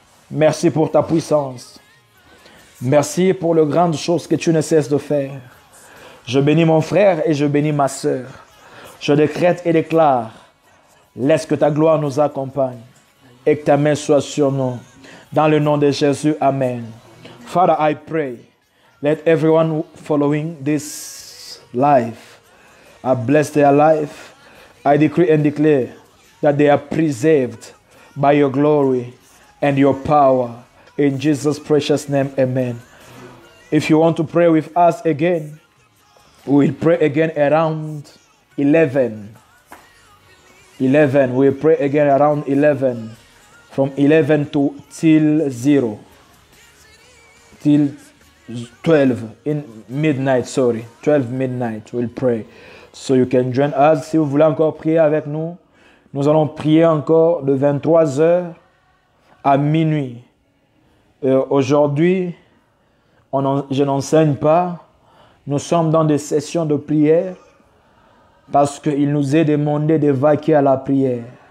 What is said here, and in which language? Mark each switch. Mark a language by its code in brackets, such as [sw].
[fr] Merci pour ta puissance. Merci pour les grandes choses que tu ne cesses de faire. Je bénis mon frère et je bénis ma sœur. Je décrète et déclare, laisse que ta gloire nous accompagne et que ta main soit sur nous. Dans le nom de Jésus, Amen. [en] Father, I pray, let everyone following this life, I bless their life. I decree and declare that they are preserved by your glory and your power. In Jesus' precious name, amen. If you want to pray with us again, we will pray again around 11. We'll pray again around 11. From 11 to till 0. Till 12 in midnight, 12 midnight, we'll pray. So you can join us. [fr] Si vous voulez encore prier avec nous, nous allons prier encore de 23h à minuit. Aujourd'hui, je n'enseigne pas. Nous sommes dans des sessions de prière parce qu'il nous est demandé de vaquer à la prière.